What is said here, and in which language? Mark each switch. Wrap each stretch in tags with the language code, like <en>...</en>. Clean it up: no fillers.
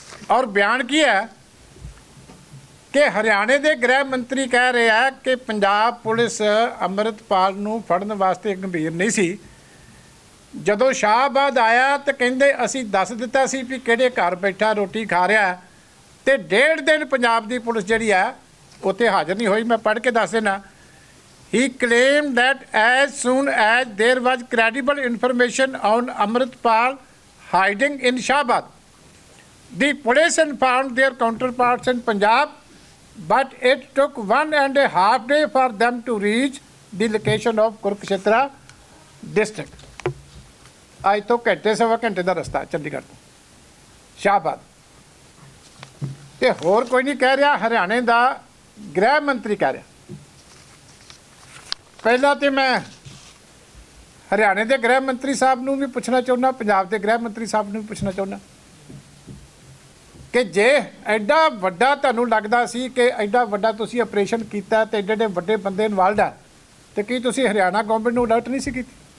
<pa>ਔਰ ਬਿਆਨ ਕੀ ਹੈ ਕਿ ਹਰਿਆਣੇ ਦੇ ਗ੍ਰਹਿ ਮੰਤਰੀ ਕਹਿ ਰਹੇ ਆ ਕਿ ਪੰਜਾਬ ਪੁਲਿਸ ਅੰਮ੍ਰਿਤਪਾਲ ਨੂੰ ਫੜਨ ਵਾਸਤੇ ਗੰਭੀਰ ਨਹੀਂ ਸੀ। ਜਦੋਂ ਸ਼ਾਹਬਾਦ ਆਇਆ ਤਾਂ ਕਹਿੰਦੇ ਅਸੀਂ ਦੱਸ ਦਿੱਤਾ ਸੀ ਵੀ ਕਿਹੜੇ ਘਰ ਬੈਠਾ ਰੋਟੀ ਖਾ ਰਿਹਾ ਤੇ 1.5 ਦਿਨ ਪੰਜਾਬ ਦੀ ਪੁਲਿਸ ਜਿਹੜੀ ਆ ਉੱਥੇ ਹਾਜ਼ਰ ਨਹੀਂ ਹੋਈ। ਮੈਂ ਪੜ੍ਹ ਕੇ ਦੱਸ ਦੇਣਾ।</pa> <en>He claimed that as soon as there was credible information on Amritpal hiding in Shahabad, the police informed their counterparts in Punjab, but it took 1.5 days for them to reach the location of Kurukshetra district.</en> <pa>ਅੱਜ ਤੋਂ ਘੰਟੇ ਸਵਾ ਘੰਟੇ ਦਾ ਰਸਤਾ ਚੰਡੀਗੜ੍ਹ ਤੋਂ ਸ਼ਾਹਬਾਦ। ਤੇ ਹੋਰ ਕੋਈ ਨਹੀਂ ਕਹਿ ਰਿਹਾ, ਹਰਿਆਣੇ ਦਾ ਗ੍ਰਹਿ ਮੰਤਰੀ ਕਹਿ ਰਿਹਾ। ਪਹਿਲਾਂ ਤੇ ਮੈਂ ਹਰਿਆਣੇ ਦੇ ਗ੍ਰਹਿ ਮੰਤਰੀ ਸਾਹਿਬ ਨੂੰ ਵੀ ਪੁੱਛਣਾ ਚਾਹੁੰਦਾ, ਪੰਜਾਬ ਦੇ ਗ੍ਰਹਿ ਮੰਤਰੀ ਸਾਹਿਬ ਨੂੰ ਵੀ ਪੁੱਛਣਾ ਚਾਹੁੰਦਾ ਕਿ ਜੇ ਐਡਾ ਵੱਡਾ ਤੁਹਾਨੂੰ ਲੱਗਦਾ ਸੀ ਕਿ ਐਡਾ ਵੱਡਾ ਤੁਸੀਂ ਆਪਰੇਸ਼ਨ ਕੀਤਾ ਤੇ ਐਡੇ ਵੱਡੇ ਬੰਦੇ ਇਨਵਾਲਵਡ ਆ, ਤੇ ਕੀ ਤੁਸੀਂ ਹਰਿਆਣਾ ਗਵਰਨਮੈਂਟ ਨੂੰ ਅਲਰਟ ਨਹੀਂ ਸੀ ਕੀਤੀ?</pa>